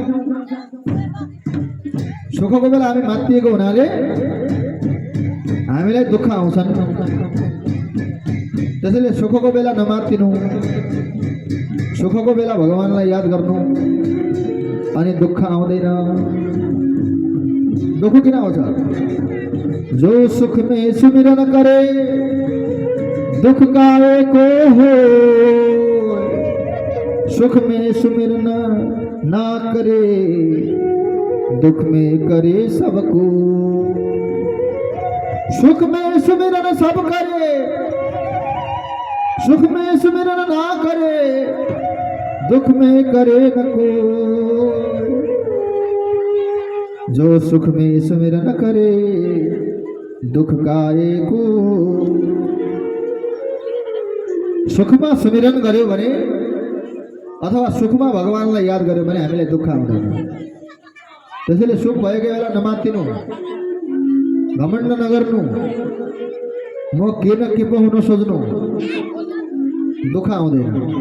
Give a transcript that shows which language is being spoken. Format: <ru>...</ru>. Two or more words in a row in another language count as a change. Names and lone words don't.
<ne>सुखको बेला हामी मात्तिएको हुनाले हामीलाई दुःख आउँछन्। त्यसैले सुखको बेला नमात्तिनु, सुखको बेला भगवानलाई याद गर्नु, अनि दुःख आउँदैन। दुःख किन आउँछ?</ne> <hi>जो सुख में सुमिरन करे दुख काहे को हो, सुख में सुमिरन ना करे दुख में करे सबको। सुख में सुमिरन सब करे, सुख में सुमिरन ना करे दुख में करे न कोई। जो सुख में सुमिरन करे दुख काहे को।</hi> <ne>सुखमा सुमिरन गर्यो भने अथवा सुखमा भगवानलाई याद गर्यो भने हामीलाई दुःख आउँदैन। त्यसैले सुख भएको बेला नमात्तिनु, घमण्ड नगर्नु, म के न के पो हुन सोच्नु, दुःख आउँदैन।</ne>